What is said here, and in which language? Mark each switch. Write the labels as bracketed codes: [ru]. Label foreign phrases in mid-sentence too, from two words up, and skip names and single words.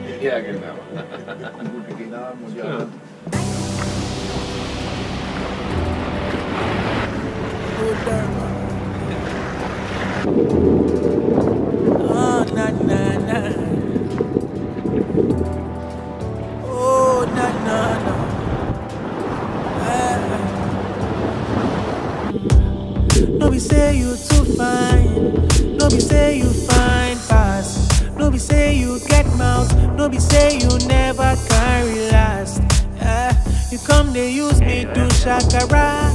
[es] idea que andaba. Oh, na na na. Oh, na na na. [pcm] No be say you too fine. No be say you fine fast. No be say you get mouth. No be say you never carry last. You come they use me to shakara.